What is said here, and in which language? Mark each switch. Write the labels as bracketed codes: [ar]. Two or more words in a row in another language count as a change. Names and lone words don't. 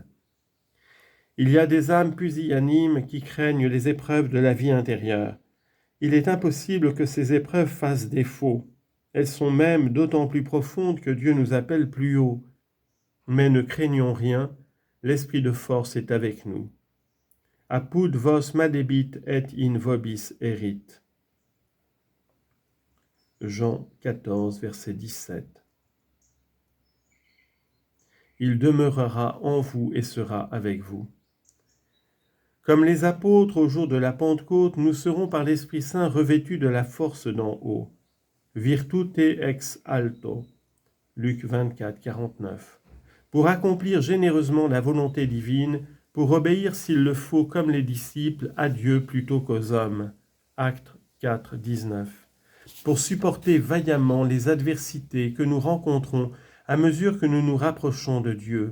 [fr] Il y a des âmes pusillanimes qui craignent les épreuves de la vie intérieure. Il est impossible que ces épreuves fassent défaut. Elles sont même d'autant plus profondes que Dieu nous appelle plus haut. Mais ne craignons rien, l'Esprit de force est avec nous. [la] Apud vos madebit et in vobis erit. [fr] Jean 14, verset 17. Il demeurera en vous et sera avec vous. Comme les apôtres au jour de la Pentecôte, nous serons par l'Esprit Saint revêtus de la force d'en haut. [la] Virtute ex alto. Luc 24, 49. [fr] Pour accomplir généreusement la volonté divine, pour obéir s'il le faut comme les disciples à Dieu plutôt qu'aux hommes. Actes 4, 19. Pour supporter vaillamment les adversités que nous rencontrons à mesure que nous nous rapprochons de Dieu.